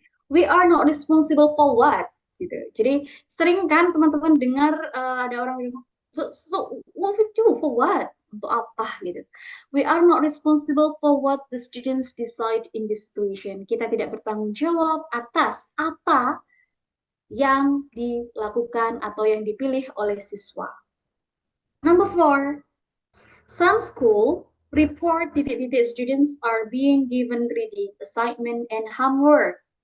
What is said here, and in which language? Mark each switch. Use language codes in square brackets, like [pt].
[en] We are not responsible for what. [id] Gitu. Jadi sering kan teman-teman dengar ada orang bilang, [en] so what we do for what? [id] Untuk apa gitu. [en] We are not responsible for what the students decide in this situation. [id] Kita tidak bertanggung jawab atas apa yang dilakukan atau yang dipilih oleh siswa. [en] Number 4, some school report titik-titik students are being given reading, assignment, and homework.